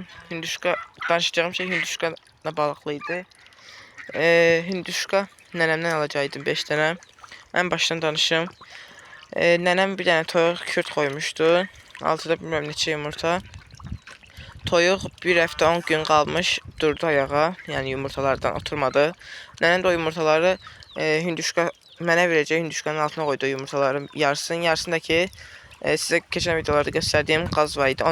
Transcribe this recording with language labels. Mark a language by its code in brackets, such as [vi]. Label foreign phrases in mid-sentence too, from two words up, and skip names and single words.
[az] Hinduşka danışacağım şey hinduşka balıklıydı. [tr] Hinduşka nenemden alacaktım 5 tane. En baştan danışım. Nenem bir tane [az] toyuq kürt [tr] koymuştu. [az] Altıda bilmem neçə yumurta. Toyuq bir həftə 10 gün qalmış durdu ayağa. Yəni yumurtalardan oturmadı. Nənəm də o yumurtaları hinduşka mənə verəcək hinduşkanın altına qoydu yumurtaların yarısını. Yarısındakı sizə keçən videolarda göstərdiyim qaz var idi.